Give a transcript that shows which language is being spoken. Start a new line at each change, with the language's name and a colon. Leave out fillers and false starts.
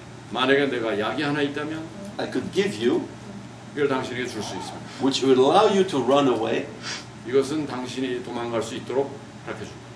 Korean: 만약에 내가 약이 하나 있다면
English: I could give you,
Korean: 이걸 당신에게 줄 수 있습니다.
English: which would allow you to run away.
Korean: 이것은 당신이 도망갈 수 있도록 가르쳐 줍니다.